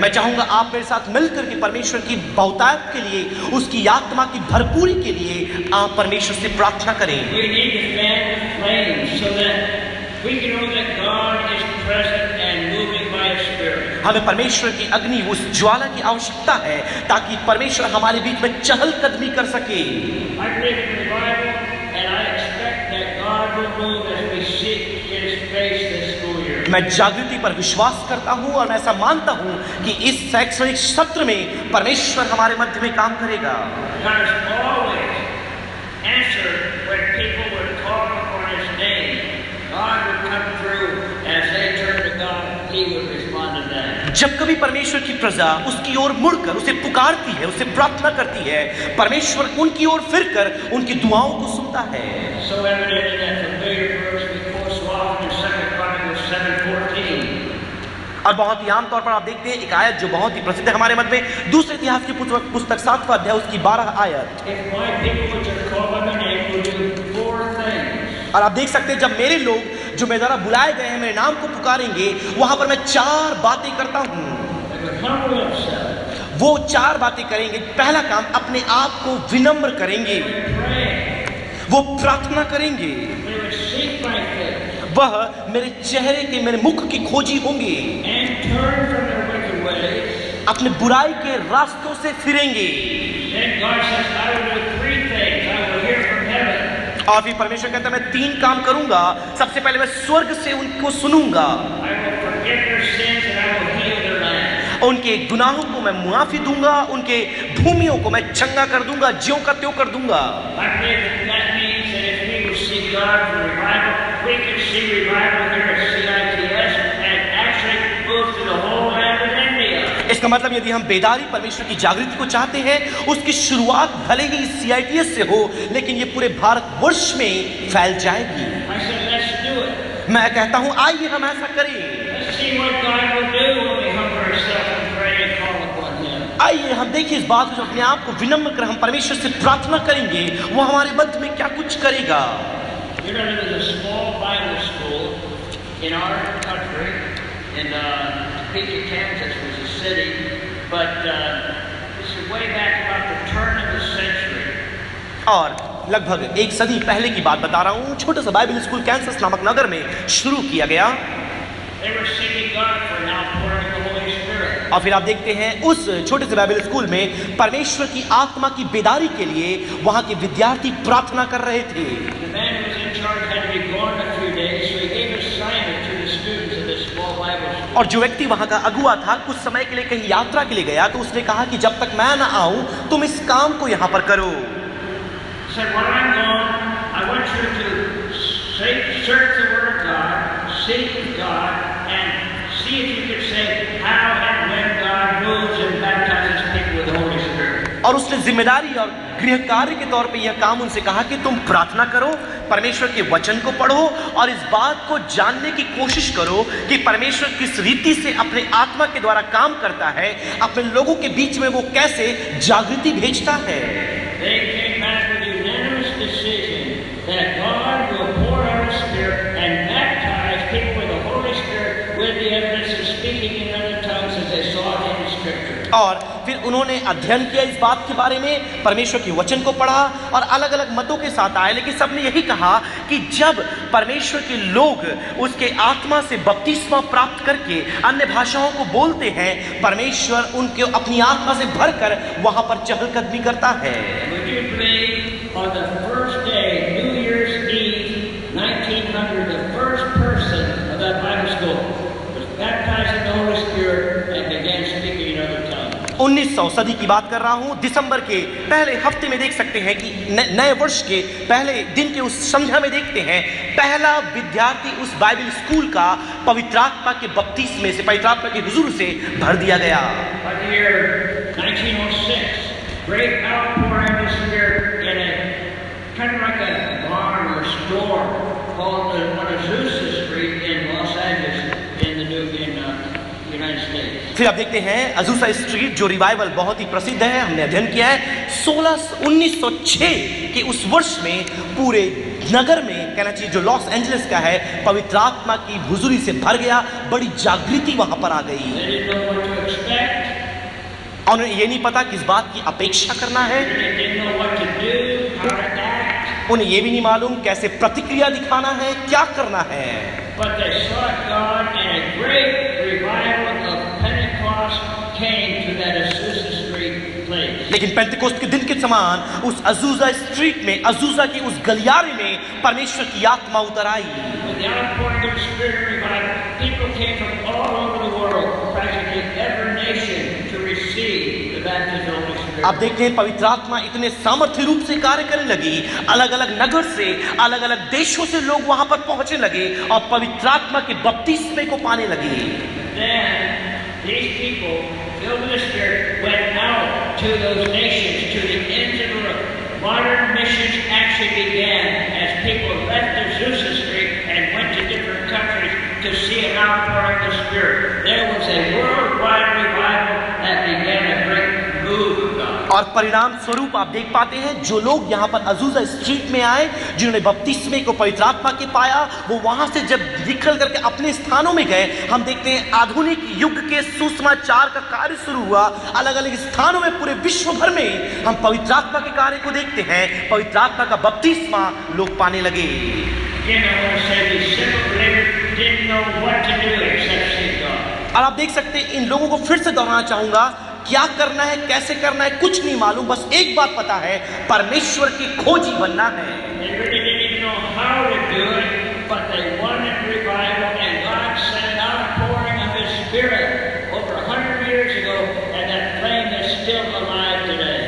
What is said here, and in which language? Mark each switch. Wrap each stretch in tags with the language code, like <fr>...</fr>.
<hi>मैं चाहूंगा आप मेरे साथ मिलकर के परमेश्वर की बहुतायत के लिए, उसकी आत्मा की भरपूरी के लिए आप परमेश्वर से प्रार्थना करें।</hi> <en>We need to fan the flames so that we can know that God is present and moving by His Spirit.</en> <hi>हमें परमेश्वर की अग्नि, उस ज्वाला की आवश्यकता है ताकि परमेश्वर हमारे बीच में चहल कदमी कर सके।</hi> <en>I believe in revival, and I expect that God will move as we seek His face this school year.</en> <hi>मैं जागृति पर विश्वास करता हूं और मैं ऐसा मानता हूं कि इस शैक्षणिक सत्र में परमेश्वर हमारे मध्य में काम करेगा।</hi> <en>God has always answered when people would call upon His name. God would come through as they turn to God. He would respond to them.</en> <hi>जब कभी परमेश्वर की प्रजा उसकी ओर मुड़कर उसे पुकारती है, उसे प्रार्थना करती है, परमेश्वर उनकी ओर फिरकर उनकी दुआओं को सुनता है।</hi> <en>So evident in that familiar verse we quote so often in 2 Chronicles 7:14.</en> <hi>और बहुत ही आमतौर पर आप देखते हैं एक आयत जो बहुत ही प्रसिद्ध है हमारे मध्य में, दूसरे इतिहास की पुस्तक 7वां अध्याय उसकी 12 आयत।</hi> <en>If my people which are called by my name will do 4 things.</en> <hi>और आप देख सकते हैं जब मेरे लोग जो मेरे द्वारा बुलाए गए हैं मेरे नाम को पुकारेंगे, वहां पर मैं 4 बातें करता हूं।</hi> <en>They would humble themselves,</en> <hi>वो 4 बातें करेंगे। पहला काम, अपने आप को विनम्र करेंगे,</hi> <en>pray,</en> <hi>वो प्रार्थना करेंगे,</hi> <en>they would seek my face,</en> <hi>वह मेरे चेहरे के, मेरे मुख की खोजी होंगे,</hi> <en>and turn from their wicked ways.</en> <hi>अपने बुराई के रास्तों से फिरेंगे।</hi> <en>Then God says, I will do 3 things. I will hear from heaven.</en> <hi>और फिर परमेश्वर कहता है मैं 3 काम करूंगा। सबसे पहले मैं स्वर्ग से उनको सुनूंगा,</hi> <en>I will forgive their sins and I will heal their land.</en> <hi>उनके गुनाहों को मैं मुआफी दूंगा, उनके भूमियों को मैं चंगा कर दूंगा, ज्यों का त्यों कर दूंगा।</hi> <en>I believe that means that if we will seek God for revival, we can see revival here at CITS and actually move to the whole land of India.</en> <hi>इसका मतलब यदि हम बेदारी परमेश्वर की जागृति को चाहते हैं, उसकी शुरुआत भले ही CITS से हो, लेकिन ये पूरे भारतवर्ष में फैल जाएगी।</hi> <en>I said, let's do it.</en> <hi>मैं कहता हूं आइए हम ऐसा करें।</hi> <en>Let's see what God will do when we humble ourselves and pray and call upon Him.</en> <hi>आइए हम देखिए इस बात को, अपने आप को विनम्र कर हम परमेश्वर से प्रार्थना करेंगे, वो हमारे मध्य में क्या कुछ करेगा।</hi> <en>You know, there was a small Bible school in our country, in Topeka, Kansas was a city, but this is way back about the turn of the century.</en> <hi>और लगभग 1 सदी पहले की बात बता रहा हूँ, छोटा सा बाइबल स्कूल कैंसस नामक नगर में शुरू किया गया।</hi> <en>They were seeking God for an outpouring of the Holy Spirit.</en> <hi>और फिर आप देखते हैं उस छोटे से बाइबल स्कूल में परमेश्वर की आत्मा की बेदारी के लिए वहां के विद्यार्थी प्रार्थना कर रहे थे।</hi> <en>The man who was in charge had to be gone a few days, so he gave assignment to the students of this small Bible school.</en> <hi>और जो व्यक्ति वहां का अगुआ था कुछ समय के लिए कहीं यात्रा के लिए गया, तो उसने कहा कि जब तक मैं ना आऊं तुम इस काम को यहां पर करो।</hi> <en>He said, when I'm gone, I want you to search the Word of God, seek God, and see if you can say how and when God moves and baptizes people with the Holy Spirit.</en> <hi>और उसने जिम्मेदारी और गृह कार्य के तौर पे यह काम उनसे कहा कि तुम प्रार्थना करो, परमेश्वर के वचन को पढ़ो और इस बात को जानने की कोशिश करो कि परमेश्वर किस रीति से अपने आत्मा के द्वारा काम करता है, अपने लोगों के बीच में वो कैसे जागृति भेजता है।</hi> <en>They came back with a unanimous decision that God will pour out His Spirit and baptize people with the Holy Spirit with the evidence of speaking in other tongues as they saw it in the Scripture.</en> <hi>और फिर उन्होंने अध्ययन किया इस बात के बारे में, परमेश्वर के वचन को पढ़ा और अलग अलग मतों के साथ आए, लेकिन सबने यही कहा कि जब परमेश्वर के लोग उसके आत्मा से बपतिस्मा प्राप्त करके अन्य भाषाओं को बोलते हैं, परमेश्वर उनके अपनी आत्मा से भरकर वहां पर चहलकदमी करता है।</hi> <en>Would you believe on the first day, New Year's Eve, 1900, the first person of that Bible school was baptized in the Holy Spirit and began speaking in other tongues.</en> <hi>1900 सदी की बात कर रहा हूं, दिसंबर के पहले हफ्ते में देख सकते हैं कि नए वर्ष के पहले दिन के उस संध्या में देखते हैं पहला विद्यार्थी उस बाइबल स्कूल का पवित्र आत्मा के बपतिस्मे से, पवित्र आत्मा के हुजूर से भर दिया गया।</hi> <en>By the year 1906, great outpouring of the Spirit in a kind of like a barn or a store called on Azusa Street in Los Angeles in the United States.</en> <hi>फिर आप देखते हैं अजूसा स्ट्रीट जो रिवाइवल बहुत ही प्रसिद्ध है, हमने अध्ययन किया है 1906 के उस वर्ष में पूरे नगर में कहना चाहिए जो लॉस एंजलिस का है, पवित्र आत्मा की हुजूरी से भर गया, बड़ी जागृति वहां पर आ गई।</hi> <en>They didn't know what to expect.</en> <hi>और उन्हें ये नहीं पता किस बात की अपेक्षा करना है,</hi> <en>They didn't know what to do, how to act.</en> <hi>उन्हें ये भी नहीं मालूम कैसे प्रतिक्रिया दिखाना है, क्या करना है।</hi> <en>But they sought God, and a great revival of Pentecost came to that Azusa Street place.</en> <hi>लेकिन पेंतिकोस्त के दिन के समान उस अजूजा स्ट्रीट में, अजूजा की उस गलियारे में परमेश्वर की आत्मा उतर आई।</hi> <en>With the outpouring of the Spirit of revival, people came from all over the world, practically every nation, to receive the baptism of the Spirit.</en> <hi>आप देखते हैं पवित्र आत्मा इतने सामर्थ्य रूप से कार्य करने लगी, अलग अलग नगर से, अलग अलग देशों से लोग वहां पर पहुंचने लगे और पवित्र आत्मा के बपतिस्मे को पाने लगे।</hi> <en>Then these people, filled with the Spirit, went out to those nations, to the ends of the world. Modern missions actually began as people left Azusa Street and went to different countries to see an outpouring of the Spirit. There was a worldwide revival that began a great move of God.</en> <hi>और परिणाम स्वरूप आप देख पाते हैं जो लोग यहाँ पर अजूजा स्ट्रीट में आए, जिन्होंने बपतिस्मे को पवित्र आत्मा के पाया, वो वहां से जब निकल करके अपने स्थानों में गए, हम देखते हैं आधुनिक युग के सुसमाचार का कार्य शुरू हुआ। अलग अलग स्थानों में पूरे विश्व भर में हम पवित्र आत्मा के कार्य को देखते हैं, पवित्र आत्मा का बपतिस्मा लोग पाने लगे।</hi> <en>Again, I want to say these simple believers didn't know what to do except seek God.</en> <hi>और आप देख सकते हैं इन लोगों को फिर से दोहराना चाहूंगा, क्या करना है, कैसे करना है, कुछ नहीं मालूम, बस एक बात पता है, परमेश्वर की खोजी बनना है।</hi> <en>They really didn't even know how to do it, but they wanted revival, and God sent an outpouring of His Spirit over 100 years ago, and that flame is still alive today.</en>